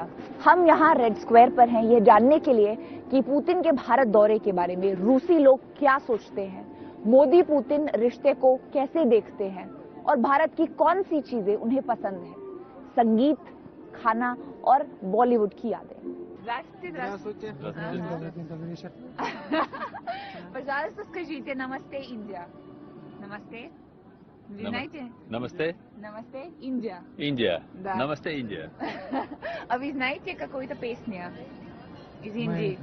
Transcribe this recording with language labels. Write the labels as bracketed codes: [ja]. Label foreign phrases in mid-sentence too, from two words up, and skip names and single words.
[hi] हम यहाँ रेड स्क्वायर पर हैं ये जानने के लिए कि पुतिन के भारत दौरे के बारे में रूसी लोग क्या सोचते हैं, मोदी पुतिन रिश्ते को कैसे देखते हैं और भारत की कौन सी चीजें उन्हें पसंद है। संगीत, खाना और बॉलीवुड की यादें। [ru] Здравствуйте. Пожалуйста, скажите «Намасте, Индия». Намасте. Вы знаете? Намасте. Намасте, Индия. Индия. Да. Намасте, Индия. А вы знаете какую-то песню из Индии?